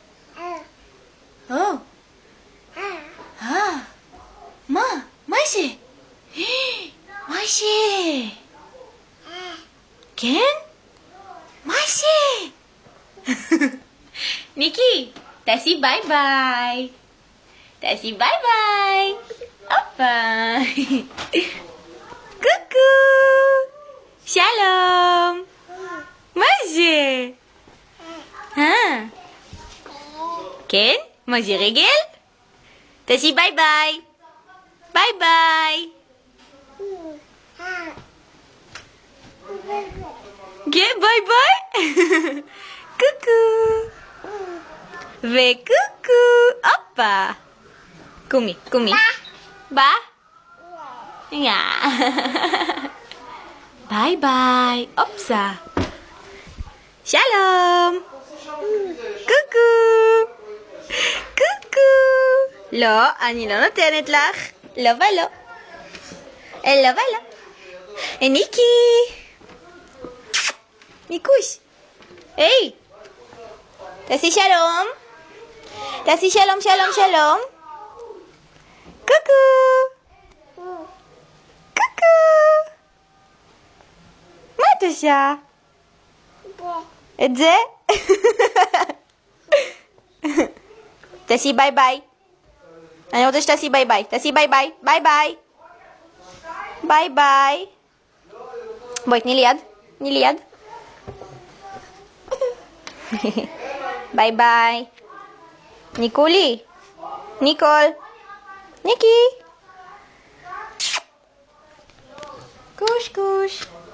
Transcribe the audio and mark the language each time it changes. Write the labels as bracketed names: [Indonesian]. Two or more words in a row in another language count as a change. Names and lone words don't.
[Hebrew] מה? מה זה? מה זה? כן? מה זה? ניקי, תעשי ביי ביי. תעשי ביי ביי. הופה. קוקו. שלום. מה זה? כן? מה זה רגל? תעשי ביי ביי. ביי ביי. כן, ביי ביי. קוקו. וקוקו. הופה. קומי, קומי. בא? יא. ביי ביי. אופסה. שלום. קוקו. קוקו. לא, אני לא נותנת לך. לא ולא. לא ולא. ניקי. ניקוש. היי. תעשי שלום. תעשי שלום, שלום, שלום. קוקו. קוקו. מה את עושה? את זה? תעשי ביי ביי. אני רוצה שתעשי ביי ביי. תעשי ביי ביי. ביי ביי. ביי ביי. בואי, תני לי יד. תני לי יד. ביי ביי. ניקולי. ניקול. ניקי. קוש קוש.